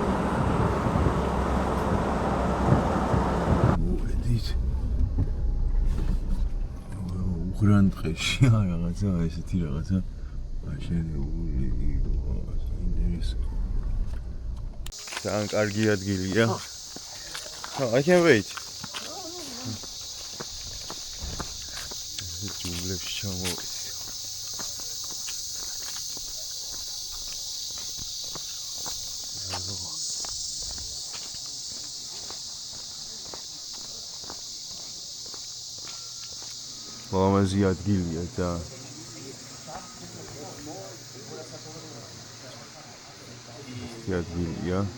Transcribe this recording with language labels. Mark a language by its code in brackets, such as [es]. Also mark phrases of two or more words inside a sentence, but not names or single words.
[ka] მოვედით. უღრან ტყეში რაღაცა ესეთი რაღაცა აშენებული იყო. ინტერესო. ძალიან კარგი ადგილია. [en] I can wait. [ka] ჯუნგლებში ჩამოვედი. ლამაზი ადგილია და ეს ადგილია